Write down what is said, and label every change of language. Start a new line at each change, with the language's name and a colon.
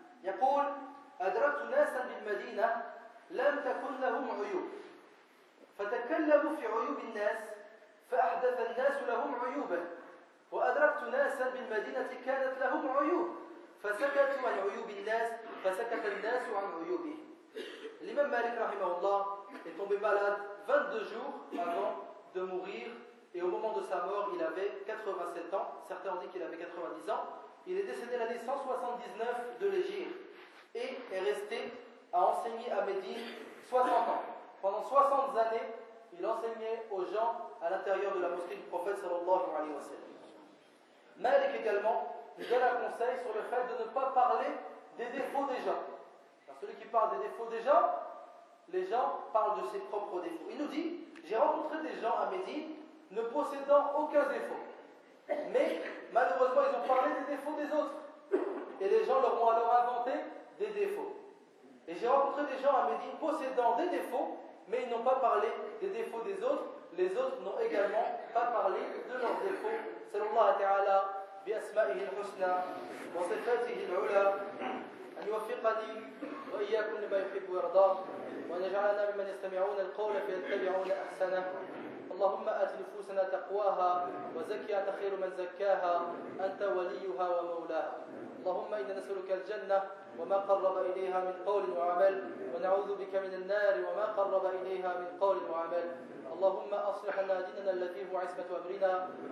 Arabic: يقول أدركت ناسا بالمدينة لم تكن لهم عيوب فتكلموا في عيوب الناس فأحدث الناس لهم عيوبا وأدركت ناسا بالمدينة كانت لهم عيوب فسكتوا عن عيوب الناس فسكت الناس عن عيوبهم.
French: L'imam Malik rahimahullah est tombé malade 22 jours avant de mourir et au moment de sa mort il avait 87 ans, certains ont dit qu'il avait 90 ans. Il est décédé l'année 179 de l'Hégire et est resté à enseigner à Médine 60 ans. Pendant 60 années, il enseignait aux gens à l'intérieur de la mosquée du prophète sallallahu alayhi wa sallam. Malik également nous donne un conseil sur le fait de ne pas parler des défauts des gens. Car celui qui parle des défauts des gens, les gens parlent de ses propres défauts. Il nous dit, j'ai rencontré des gens à Médine ne possédant aucun défaut. Mais malheureusement, ils ont parlé des défauts des autres. Et les gens leur ont alors inventé des défauts. Et j'ai rencontré des gens à Médine possédant des défauts, mais ils n'ont pas parlé des défauts des autres. Les autres n'ont également pas parlé de leurs défauts.
Arabic: Sallallahu alayhi wa sallam. بأسمائه الحسنى وصفاته العلى يوفقني وإياكم لما يحب ويرضى وأن يجعلنا ممن يستمعون القول فيتبعون أحسنه اللهم آت نفوسنا تقواها وزكي أنت خير من زكاها أنت وليها ومولاها اللهم إنا نسألك الجنة وما قرب إليها من قول وعمل ونعوذ بك من النار وما قرب إليها من قول وعمل اللهم أصلح لنا ديننا الذي هو عصمة أمرنا